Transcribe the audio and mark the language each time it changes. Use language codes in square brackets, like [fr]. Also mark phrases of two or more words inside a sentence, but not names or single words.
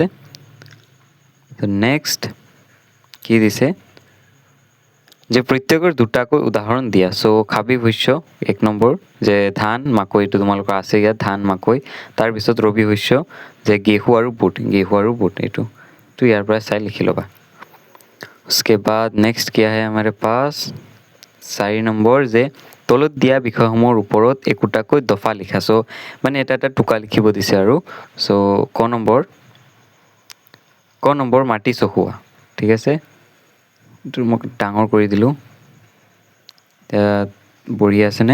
[as] নেক্সট কি দিছে যে প্ৰত্যেকৰ দুটাকৈ উদাহৰণ দিয়া। সো খাবিফ শস্য 1 নম্বৰ যে ধান মাকৈ, এইটো তোমালোকৰ আছে ইয়াত ধান মাকৈ। তাৰপিছত ৰবি শস্য যে ঘেঁহু আৰু বুট, এইটো ইয়াৰ পৰা চাই লিখি ল'বা। [hi] उसके बाद नेक्स्ट क्या है हमारे पास [as] 4 নম্বৰ যে তলত দিয়া বিষয়সমূহৰ ওপৰত একোটাকৈ দফা লিখা। সো মানে এটা টোকা লিখিব দিছে আৰু। সো ক নম্বৰ মাটি চহোৱা, ঠিক আছে। এইটো মই ডাঙৰ কৰি দিলোঁ, এতিয়া বঢ়িয়া আছেনে।